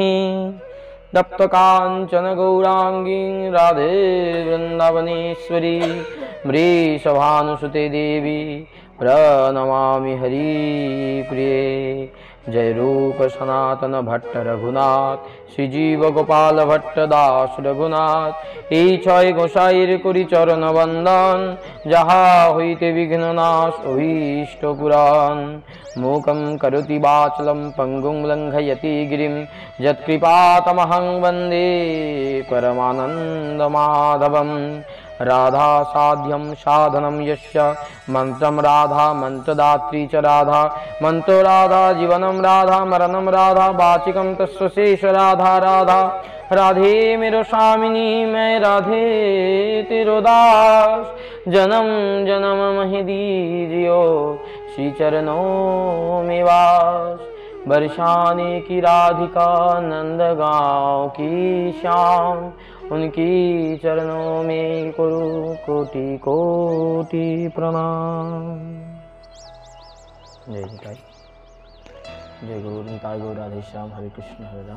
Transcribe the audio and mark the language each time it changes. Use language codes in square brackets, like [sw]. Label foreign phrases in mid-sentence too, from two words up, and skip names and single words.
[sa] तप्तकाञ्चन गौराङ्गी राधे वृन्दावनेश्वरी वृषभानुसुते देवी प्रणमामि हरिप्रिये। [bn] जय रूप सनातन भट्ट रघुनाथ श्रीजीव गोपाल भट्ट दास रघुनाथ এই ছয় গোসাইর করি চরণ বন্দন যাহা হইতে বিঘ্ননাশ অভীষ্ট পুরাণ। [sa] मूकं करोति वाचलं पंगुं लङ्घयति गिरिं यत्कृपातमहं वन्दे परमानन्दमाधवम्। राधा साध्यं साधनं यस्य मन्त्रं राधा मन्त्रदात्री च राधा मन्त्रो राधा जीवनं राधा मरणं राधा वाचिकं तस्य शेष राधा राधा। [hi] राधे मेरो स्वामिनी मैं राधे तेरो दास जन्म जन्म महि दीजियो श्री चरणों में वास। बरसाने की राधिका नंद गाँव की शाम उनकी चरणों में करो कोटि कोटि प्रणाम। जय निताई जय गुरु निताई गौर राधे श्याम हरे कृष्ण हरे राम।